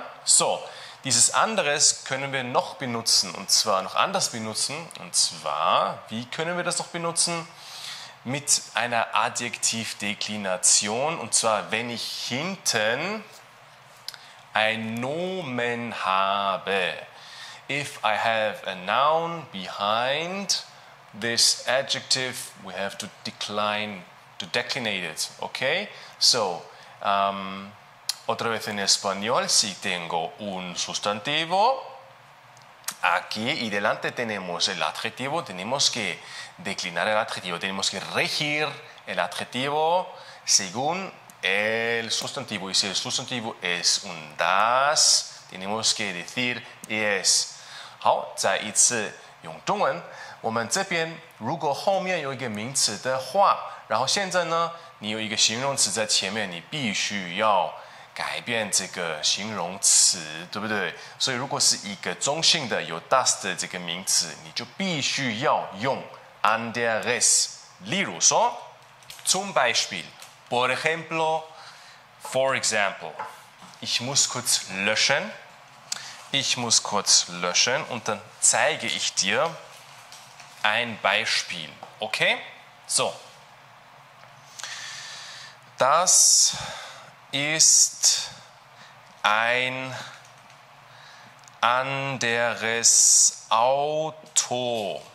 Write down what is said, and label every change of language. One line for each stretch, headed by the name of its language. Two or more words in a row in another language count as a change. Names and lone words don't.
German: So, dieses anderes können wir noch benutzen und zwar noch anders benutzen. Und zwar, wie können wir das noch benutzen? Mit einer Adjektivdeklination und zwar, wenn ich hinten ein Nomen habe.
English: If I have a noun behind this adjective, we have to declinate it. Okay? So,
Spanish: otra vez en español, si tengo un sustantivo, aquí y delante tenemos el adjetivo, tenemos que declinar el adjetivo, tenemos que regir el adjetivo según el sustantivo. Y si el sustantivo es un das, tenemos que decir es.
Chinese: 好，再一次用中文。我们这边如果后面有一个名词的话，然后现在呢，你有一个形容词在前面，你必须要改变这个形容词，对不对？所以如果是一个中性的有 das 的这个名词，你就必须要用 anderes。例如说
German: zum Beispiel,
Spanish: por ejemplo,
English: for example.
German: Ich muss kurz löschen und dann zeige ich dir ein Beispiel. Okay? So. Das ist ein anderes Auto.